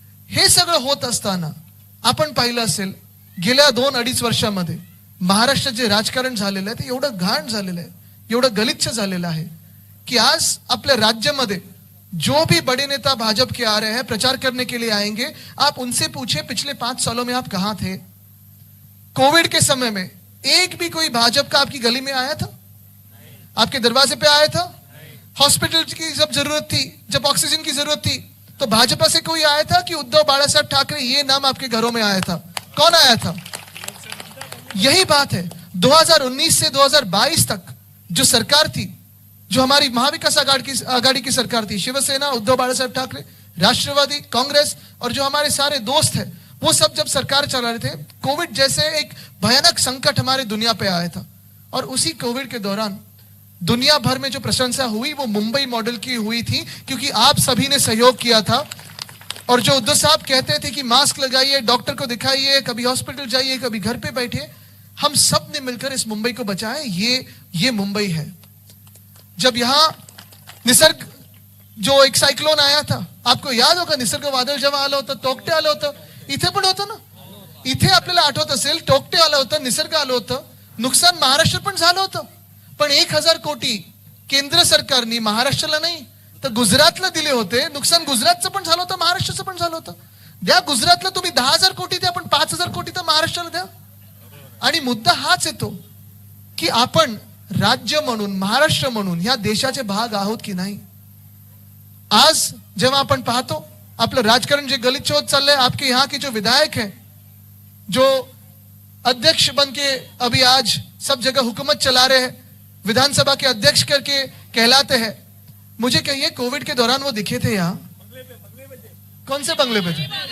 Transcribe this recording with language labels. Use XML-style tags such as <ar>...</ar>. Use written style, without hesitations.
<mr>हे सगळं होत असताना आपण पाहिलं असेल गेल्या 2-2.5 वर्षामध्ये महाराष्ट्रात जे राजकारण झालेलं आहे ते एवढं घाण झालेलं आहे, एवढं गलिच्छ झालेलं आहे की आज आपल्या राज्यामध्ये</mr> <hi>जो भी बड़े नेता भाजपा के आ रहे हैं, प्रचार करने के लिए आएंगे, आप उनसे पूछे पिछले 5 सालों में आप कहां थे? कोविड के समय में एक भी कोई भाजपा का आपकी गली में आया था? आपके दरवाजे पे आया था? हॉस्पिटल की जब जरूरत थी, जब ऑक्सीजन की जरूरत थी, तो भाजपा से कोई आया था कि उद्धव बाला साहब ठाकरे ये नाम आपके घरों में आया था? कौन आया था? यही बात है। 2019 से 2022 तक जो सरकार थी, जो हमारी महाविकास आघाड़ी की सरकार थी, शिवसेना, उद्धव बाला साहब ठाकरे, राष्ट्रवादी कांग्रेस और जो हमारे सारे दोस्त हैं, वो सब जब सरकार चला रहे थे, कोविड जैसे एक भयानक संकट हमारे दुनिया पे आया था। और उसी कोविड के दौरान दुनिया भर में जो प्रशंसा हुई वो मुंबई मॉडल की हुई थी, क्योंकि आप सभी ने सहयोग किया था। और जो उद्धव साहब कहते थे कि मास्क लगाइए, डॉक्टर को दिखाइए, कभी हॉस्पिटल जाइए, कभी घर पे बैठिए, हम सब ने मिलकर इस मुंबई को बचाया। ये मुंबई है। जब यहां निसर्ग जो एक सायक्लोन आया था, आपको याद होगा,</hi> <mr>निसर्ग वादळ जेव्हा आलं होतं, टोकटे आलं होतं, इथे पण होतं ना, इथे आपल्याला आठवत असेल, टोकटे आलं होतं, निसर्ग आलं होतं, नुकसान महाराष्ट्र पण झालं होतं, पण 1000 कोटी केंद्र सरकारने महाराष्ट्राला नाही तर गुजरातला दिले होते। नुकसान गुजरातचं पण झालं होतं, महाराष्ट्राचं पण झालं होतं। द्या गुजरातला तुम्ही 10,000 कोटी द्या, पण 5,000 कोटी तर महाराष्ट्राला द्या। आणि मुद्दा हाच येतो की आपण राज्य म्हणून, महाराष्ट्र म्हणून या देशाचे भाग आहोत की नाही। आज जेव्हा आपण पाहतो आपलं राजकारण जे गलिच्छ होत चाललंय,</mr> <hi>आपके यहाँ के जो विधायक हैं, जो अध्यक्ष बन के अभी आज सब जगह हुकूमत चला रहे हैं, विधानसभा के अध्यक्ष करके कहलाते हैं, मुझे कहिए कोविड के दौरान वो दिखे थे यहाँ? कौन से बंगले पे थे?</hi>